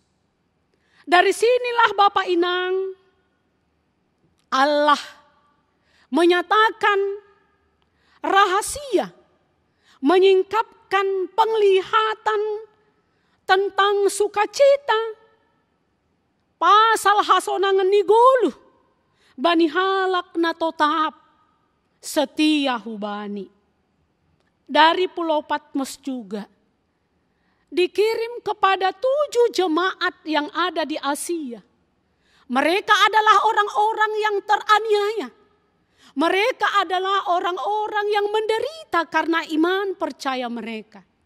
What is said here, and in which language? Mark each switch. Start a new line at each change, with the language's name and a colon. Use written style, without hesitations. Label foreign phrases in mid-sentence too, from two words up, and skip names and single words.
Indonesian: Dari sinilah Bapak Inang, Allah menyatakan rahasia, menyingkapkan penglihatan tentang sukacita.
Batak Simalungun: Pasal hasonangan nigolu, bani halak na totap, setia hubani.
Indonesian: Dari Pulau Patmos juga dikirim kepada 7 jemaat yang ada di Asia. Mereka adalah orang-orang yang teraniaya. Mereka adalah orang-orang yang menderita karena iman percaya mereka.